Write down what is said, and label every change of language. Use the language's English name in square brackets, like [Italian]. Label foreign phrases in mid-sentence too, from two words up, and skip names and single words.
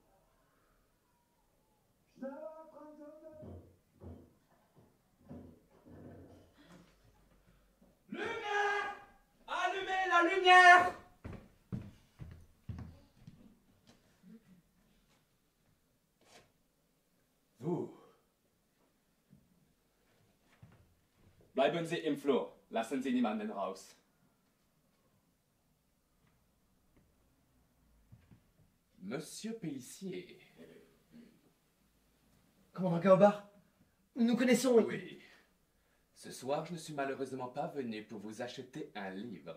[French] Lumière! Allumez la lumière! Vous. [German] Bleiben Sie im Flur. Lassen Sie niemanden raus. [French] Monsieur Pellissier. Commandant Kaobar, nous nous connaissons. Oui. Ce soir, je ne suis malheureusement pas venu pour vous acheter un livre.